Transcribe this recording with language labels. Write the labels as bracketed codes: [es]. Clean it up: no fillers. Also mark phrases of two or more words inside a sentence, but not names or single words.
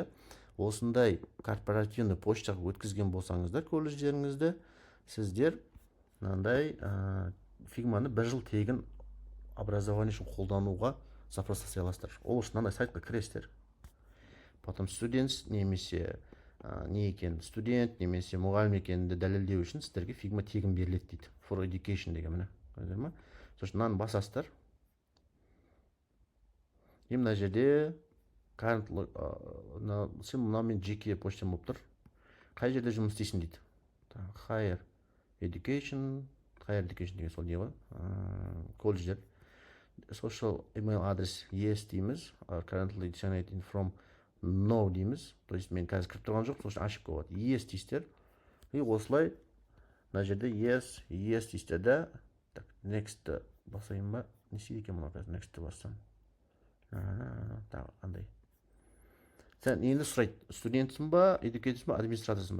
[kk] Осындай [ru] корпоративный почтаға [kk] өткізген болсаңыздар колледждеріңізді, сіздер мынандай Figma-ны 1 жыл тегін образование үшін қолдануға запрос жасай аласыздар. Ол үшін мынандай сайтқа кіресіздер. Потом students немесе не екен, студент немесе мұғалім екенді дәлелдеу үшін сіздерге Figma тегін беріледі дейді. [en] For education [kk] деген міне. Көрдіңіздер ме? Сосын мынаны басасыздар. Мына жерде сен мынамен жеке почтам болып тұр. Қай жерде жұмыс істейсің дейді. [en] Higher education [kk] деген сол не ғой? Колледждер. [en] Social email [kk] адрес yes дейміз. [en] Currently generating from no дейміз. [ru] То есть [kk] мен қазір кіріп тұрған жоқ, сосын ашып қойады. Yes дейсіздер. И осылай мына жерде yes дейсіздер да. Так, next басайын ба? Не істейді екен мұна қазір next бассам. Қандай. Сен енді сұрайды, студентсің ба, educatorсың ба, администраторсың ба?